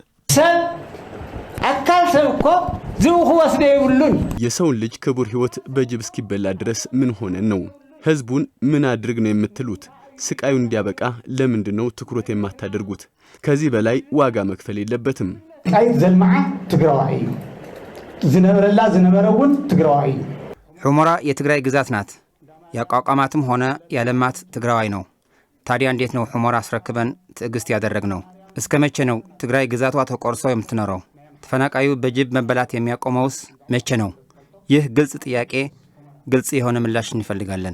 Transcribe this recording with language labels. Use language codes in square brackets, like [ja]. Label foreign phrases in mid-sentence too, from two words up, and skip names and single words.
[ti] አካል ሰው እኮ ዝውሁ ወስደ ይብሉን [am] የሰውን ልጅ ክቡር ህይወት በጅብ እስኪበላ ድረስ ምን ሆነን ነው? ህዝቡን ምን አድርግ ነው የምትሉት? ስቃዩ እንዲያበቃ ለምንድነው ትኩረት የማታደርጉት? ከዚህ በላይ ዋጋ መክፈል የለበትም። [ti] ቃይት ዘልማዓ ትግራዋይ ዝነበረላ ዝነበረውን ትግራዋይ [am] ሑመራ የትግራይ ግዛት ናት። ያቋቋማትም ሆነ ያለማት ትግራዋይ ነው። ታዲያ እንዴት ነው ሑመራ አስረክበን ትዕግስት ያደረግነው? እስከ መቼ ነው ትግራይ ግዛቷ ተቆርሶ የምትኖረው? ተፈናቃዩ በጅብ መበላት የሚያቆመውስ መቼ ነው? ይህ ግልጽ ጥያቄ፣ ግልጽ የሆነ ምላሽ እንፈልጋለን።